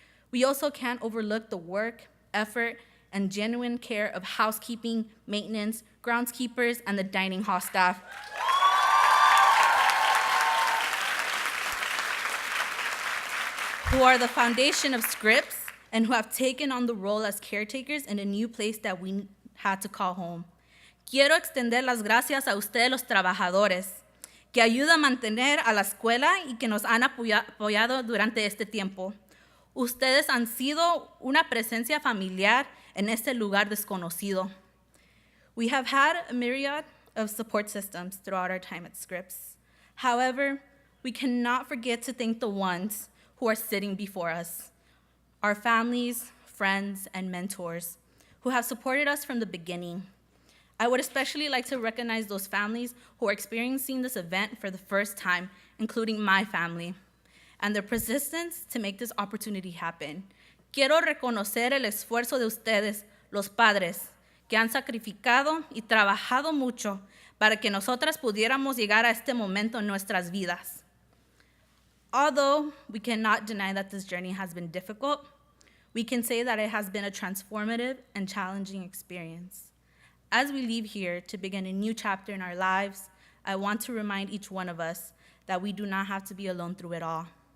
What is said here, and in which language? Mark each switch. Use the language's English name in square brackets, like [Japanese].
[English] We also can't overlook the work, effort, and genuine care of housekeeping, maintenance, groundskeepers, and the dining hall staff. Who are the foundation of Scripps and who have taken on the role as caretakers in a new place that we had to call home. [Spanish] Quiero extender las gracias a ustedes los trabajadores que ayudan a mantener a la escuela y que nos han apoyado durante este tiempo. Ustedes han sido una presencia familiar en este lugar desconocido. [English] We have had a myriad of support systems throughout our time at Scripps. However, we cannot forget to thank the ones who are sitting before us, our families, friends, and mentors who have supported us from the beginning. I would especially like to recognize those families who are experiencing this event for the first time, including my family, and their persistence to make this opportunity happen. [Spanish] Quiero reconocer el esfuerzo de ustedes, los padres, que han sacrificado y trabajado mucho para que nosotras pudiéramos llegar a este momento en nuestras vidas. [English] Although we cannot deny that this journey has been difficult, we can say that it has been a transformative and challenging experience. As we leave here to begin a new chapter in our lives, I want to remind each one of us that we do not have to be alone through it all.